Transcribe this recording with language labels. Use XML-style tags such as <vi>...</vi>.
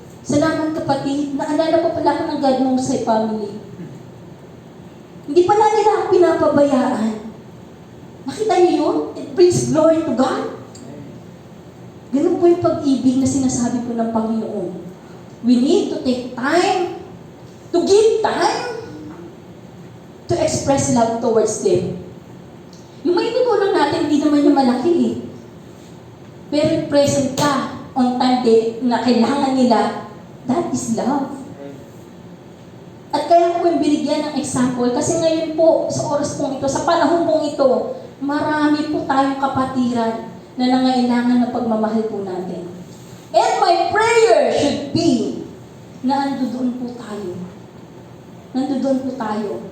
<tl>Salamat kapatid, naalala pa pala ako ng God Most High Family. Hindi pala nila ako pinapabayaan. Nakita niyo yun?</tl> <en>It brings glory to God.</en> <tl>Ganun po yung pag-ibig na sinasabi po ng Panginoon.</tl> <en>We need to take time, to give time, to express love towards them.</en> <tl>Yung may tutulong natin, hindi naman yung malaki eh. Pero present ka on time day na kailangan nila, that is love. At kaya ko yung binigyan ng example, kasi ngayon po, sa oras pong ito, sa panahon pong ito, marami po tayong kapatiran na nangailangan ng pagmamahal po natin.</tl> <en>And my prayer should be</en> <tl>na nandoon po tayo. Nandoon po tayo.</tl>